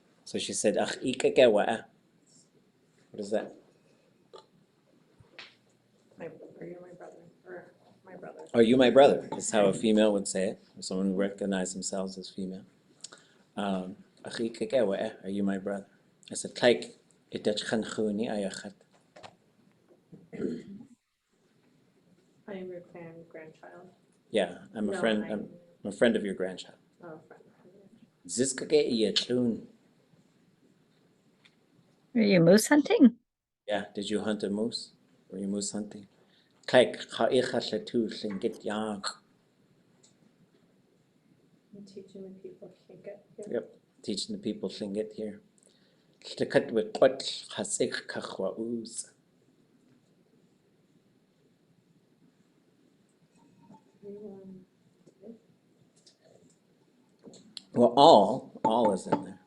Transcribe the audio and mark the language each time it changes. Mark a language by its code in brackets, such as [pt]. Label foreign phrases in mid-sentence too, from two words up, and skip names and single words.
[en] So she said, [tli] "Ach, ikakawa." [en] What is that? Are you my brother? Or my brother? Are you my brother? Is how a female would say it, or someone who recognizes themselves as female. [tli] Ach, ikakawa, [en] are you my brother? I said, "Like, [tli] ʼadul.átki aayí." [en] I am your grandchild. Yeah, I'm a No, friend. I'm a friend of your grandchild. Oh, friend. [tli] Ziskage yeexʼ. [en] Are you moose hunting? Yeah, did you hunt a moose? Were you moose hunting? Like, [tli] haa latóow yeexʼ. [en] I'm teaching the people Tlingit here. Yep, teaching the people Tlingit here. Tlingit with what [tli] hasik kachwauz. [en] Well, all is in there.